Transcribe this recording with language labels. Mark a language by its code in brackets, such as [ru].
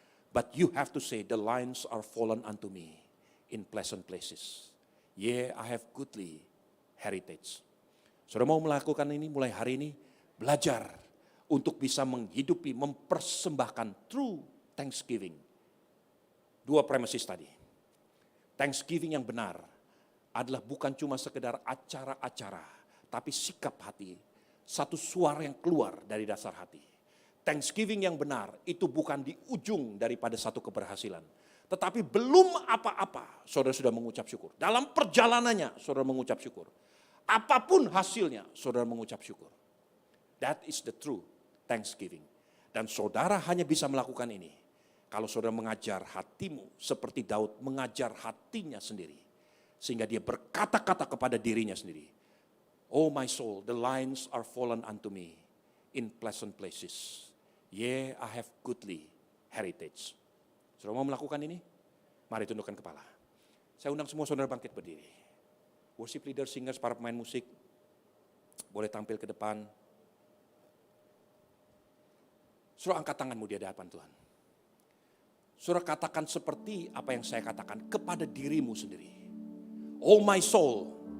[en] But you have to say, the lines are fallen unto me in pleasant places. Yeah, I have goodly heritage. [id] Saudara mau melakukan ini mulai hari ini, belajar untuk bisa menghidupi, mempersembahkan true thanksgiving. Dua premises tadi. Thanksgiving yang benar adalah bukan cuma sekedar acara-acara, tapi sikap hati, satu suara yang keluar dari dasar hati. Thanksgiving yang benar itu bukan di ujung daripada satu keberhasilan. Tetapi belum apa-apa, saudara sudah mengucap syukur. Dalam perjalanannya, saudara mengucap syukur. Apapun hasilnya, saudara mengucap syukur. [en] That is the true thanksgiving. [id] Dan saudara hanya bisa melakukan ini kalau saudara mengajar hatimu seperti Daud mengajar hatinya sendiri. Sehingga dia berkata-kata kepada dirinya sendiri. [en] Oh my soul, the lines are fallen unto me in pleasant places. Yeah, I have goodly heritage. [id] Saudara mau melakukan ini? Mari tundukkan kepala. Saya undang semua saudara bangkit berdiri. Worship leader, singers, para pemain musik, boleh tampil ke depan. Saudara angkat tanganmu di hadapan Tuhan. Saudara katakan seperti apa yang saya katakan kepada dirimu sendiri. [en] Oh my soul.